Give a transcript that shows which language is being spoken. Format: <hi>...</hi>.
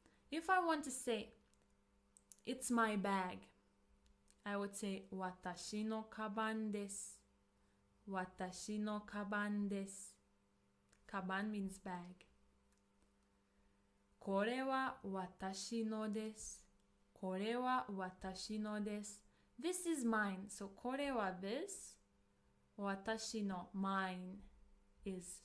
<en>If I want to say it's my bag,</en> <ja>I would say 私のカバンです。私のカバンです。</ja> <en>カバン means bag.</en> <ja>これは私のです。これは私のです。</ja> <en>This is mine. So これは this. 私の mine is.</en>